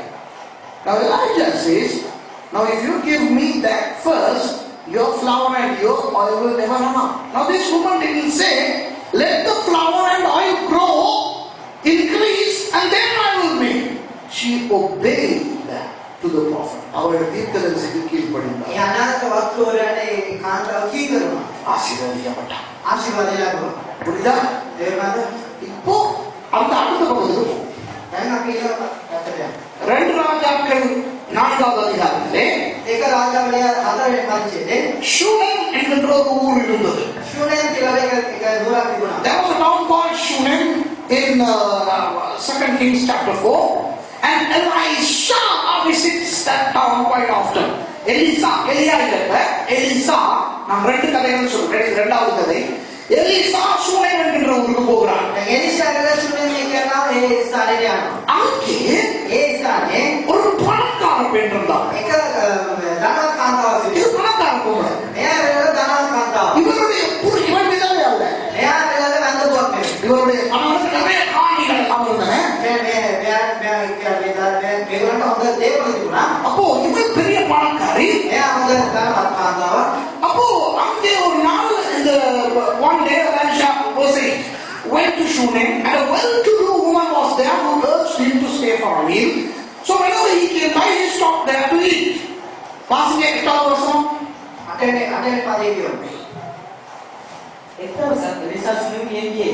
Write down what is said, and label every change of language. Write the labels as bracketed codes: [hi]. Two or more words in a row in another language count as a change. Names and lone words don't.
[en] Now Elijah says, now if you give me that first, your flour and your oil will never run out. Now this woman didn't say, let the flour and oil grow, increase, and then I will make. She obeyed to the prophet. [ta] அவருடைய தீர்க்கதரிசிக்கு கீழ்ப்படிந்தார். [si] මේ අනාගත වස්තු වලට ඒ කාන්තාව කී කරනවා? [ta] ஆசீர்வதிக்கப்பட்டார். [si] ආශිර්වාදය ලැබුවා. [ta] புரியுதா? [si] තේරුණාද? [ta] இப்போ அந்த அடுத்த பகுதிக்கு போவோம். [si] දැන් අපි ඒක [ta] 2 ராஜாக்கள் 4வது அதிகாரத்திலே [si] ඒක රාජාවලිය 4 වෙනි පරිච්ඡේදයේ [ta] ஷூனேம் என்கின்ற ஒரு ஊர் இருந்தது. [si] ශුනේම් කියලා එක දුරක් තිබුණා. [en] There was a town called Shunem in 2 Kings chapter 4, and Elisha visits that town quite often. [ta] எலிசா நான் 2 கதைகள் சொல்றேன். இது 2வது கதை. எலிசா சூனேம் என்கின்ற ஊருக்கு போகிறார். [si] එලිෂා කියලා ශුනේම් කියනවා ඒ ස්ථානයට යනවා. [ta] அங்கே [si] ඒ ස්ථානේ [ta] ஒரு பணக்கார பெண் இருந்தார். [si] එක ධනවත් කාන්තාවක් [ta] இது [si] සිටිනවා. [ta] பணக்கார பொண்ணு. [si] මෙයා වෙනද ධනවත් කාන්තාවක්. [ta] இவருடைய இவன் விதவை அல்ல. [si] මෙයා වෙනද වැන්දපුවක් නෙවෙයි. [ta] இவருடைய கணவனுக்கு நிறைய காணிகள் இருந்தன. [si] මේගොල්ලන්ට හොඳ දේවල් තිබුණා. [ta] அப்போ இவன் பெரிய பணக்காரி. [si] මෙයා හොඳ ධනවත් කාන්තාවක්. [ta] அப்போ அங்கே ஒரு நாள் இந்த [en] one day Elisha went to Shunem, and a well-to-do woman was there who urged him to stay for a meal. So whenever he came by, he stopped there to eat. [ta] வாசிங்க 8வது வசனம். [si] අටේ පදේ කියනවා. එක් දවසක් එලිසා සුනේමිය ගියේ.